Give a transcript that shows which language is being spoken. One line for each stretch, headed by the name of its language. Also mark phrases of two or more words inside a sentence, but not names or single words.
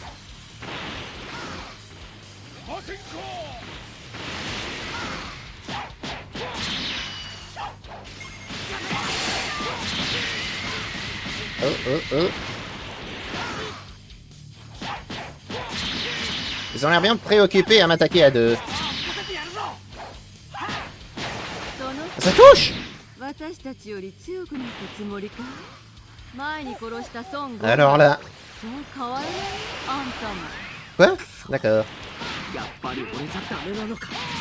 French: Oh. Ils ont l'air bien préoccupés à m'attaquer à deux. Ça touche!
Japanese: 私たちより強くなったつもりか。前に殺した孫悟
French: Alors là.
Japanese: そう変わらないあんたも。
French: Quoi? D'accord.
Japanese: やっぱり俺じゃダメなのか。